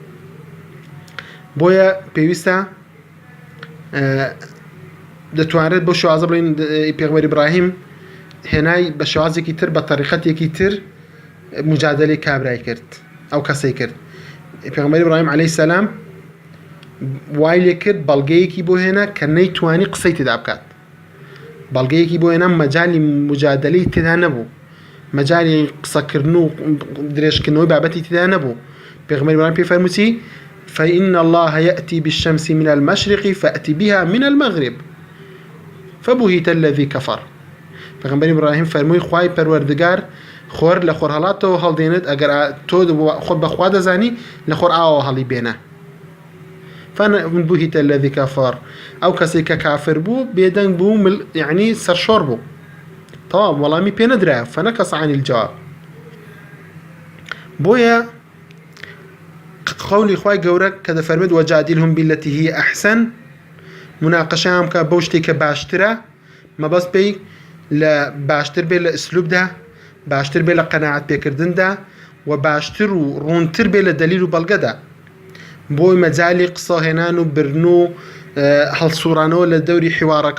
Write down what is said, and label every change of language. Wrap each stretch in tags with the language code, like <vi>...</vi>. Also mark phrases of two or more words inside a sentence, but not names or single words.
<ckb>بۆیە پێویستە دەتوانێت بۆ شێوازە بڵین پێغەمبەر ئیبراهیم هێنای بە شێوازێکی تر بە تەریقەتێکی تر مجادلەی کابرای کرد ئەو کەسەی کرد پێغەمبەر ئیبراهیم</ckb> <ar>عەلەیهی سەلام</ar> <ckb>وای لێ کرد بەڵگەیەکی بۆ هێنا کە نەیتوانی قسەی تێدا بکات بەڵگەیەکی بۆ هێنا مەجالی مجادلەی تێدا نەبوو مەجالی قسەکردن و درێژکردنەوەی بابەتی تێدا نەبوو پێغەمبەر ئیبراهیم پێی فەرمووی</ckb> <ar>فإن الله يأتي بالشمس من المشرق فأتي بها من المغرب فبهت الذي كفر</ar> <ckb>پێغەمبەر ئیبراهیم فەرمووی خوای پەروەردگار خۆر لە خۆرهەڵاتەوە هەڵدێنێت ئەگەر تۆ خۆت بەخوا دەزانی لە خۆر ئاوەوە هەڵی بێنە</ckb> <ar>فبهت الذي كفر</ar> <ckb>ئەو کەسێک کە کافر بوو بێدەنگ بوو یعنی سەرشۆڕ بوو تەواو وەڵامی پێ نەدرایە</ckb> <ar>فنەکەس عن الجواب</ar> <ckb>بۆیە قولی خوای گەورە کە دەفەرمێت</ckb> <ar>وجادلهم بالتي هي أحسن</ar> <ckb>مناقەشەیان بکە بەو شتێک کە باشترە مەبەست پێی لە باشتر بێ لە ئسلوبدا باشتر بێ لە قەناعەت پێکردندا و باشتر و ڕوونتر بێ لە دەلیل و بەڵگەدا بۆی مەجالی قسەهێنان و برن و هەڵسوڕانەوە لە دەوری حیوارەکە</ckb>